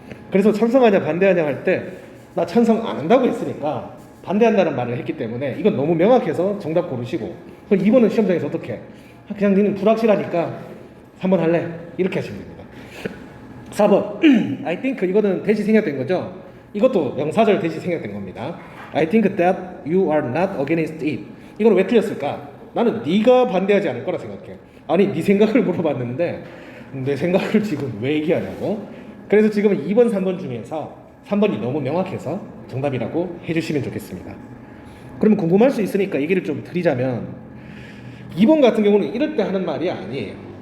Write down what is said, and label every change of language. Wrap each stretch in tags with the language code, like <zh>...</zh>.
<ko>그래서 찬성하냐 반대하냐 할 때 나 찬성 안 한다고 했으니까 반대한다는 말을 했기 때문에 이건 너무 명확해서 정답 고르시고, 그럼 2번은 시험장에서 어떻게? 그냥 니는 불확실하니까 3번 할래? 이렇게 하시면 됩니다. 4번</ko> <en>I think</en> <ko>이거는 대시 생략된 거죠. 이것도 명사절 대시 생략된 겁니다.</ko> <en>I think that you are not against it.</en> <ko>이걸 왜 틀렸을까? 나는 네가 반대하지 않을 거라 생각해. 아니 네 생각을 물어봤는데 내 생각을 지금 왜 얘기하냐고. 그래서 지금은 2번 3번 중에서 3번이 너무 명확해서 정답이라고 해주시면 좋겠습니다. 그러면 궁금할 수 있으니까 얘기를 좀 드리자면 2번 같은 경우는 이럴 때 하는 말이 아니에요.</ko>